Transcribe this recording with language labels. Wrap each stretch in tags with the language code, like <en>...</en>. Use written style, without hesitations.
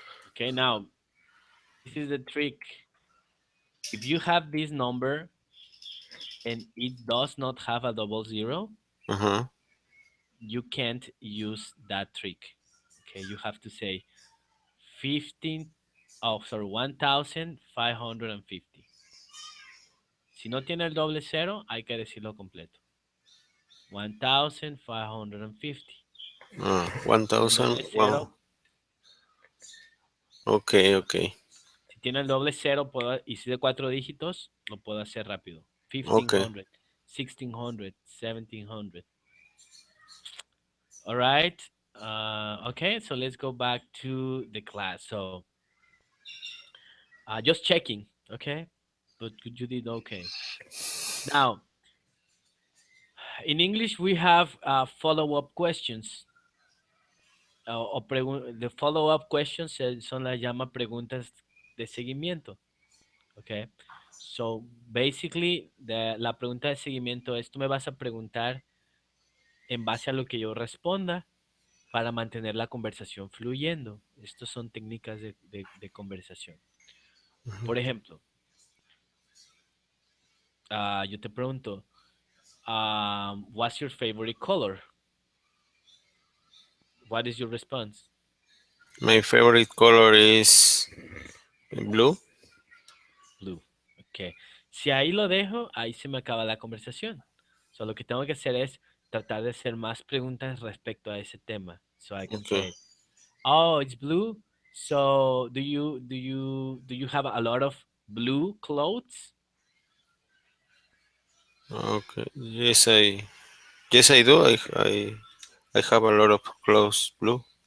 <en>Okay, now, this is the trick. If you have this number and it does not have a double zero, Uh-huh. you can't use that trick. Okay, you have to say 15, oh, sorry, 1550.</en> <es>Si no tiene el doble cero, hay que decirlo completo. 1550. Tiene el</es> <en>1000.</en> <es>doble</es> <en>Wow.</en> <es>cero.</es> <en>Okay, okay.</en> <es>Si tiene el doble cero puedo, y si de cuatro dígitos, lo puedo hacer rápido.</es> <en>Okay. 1500, 1600, 1700. All right. Okay, so let's go back to the class. So just checking. Okay. But you did okay. Now, in English, we have follow-up questions. The follow-up questions</en> <es>son las llama preguntas de seguimiento. Okay.</es> <en>So basically,</en> <es>la pregunta de seguimiento es, tú me vas a preguntar en base a lo que yo responda para mantener la conversación fluyendo. Estas son técnicas de conversación. Mhm. Por ejemplo, yo te pregunto,</es> <en>what's your favorite color? What is your response? My favorite color is blue. Blue. Ok.</en> <es>Si ahí lo dejo, ahí se me acaba la conversación. So, lo que tengo que hacer es tratar de hacer más preguntas respecto a ese tema.</es> <en>So I can Okay. say, oh, it's blue. So do you have a lot of blue clothes? Okay. Yes, I do. I have a lot of clothes blue.</en>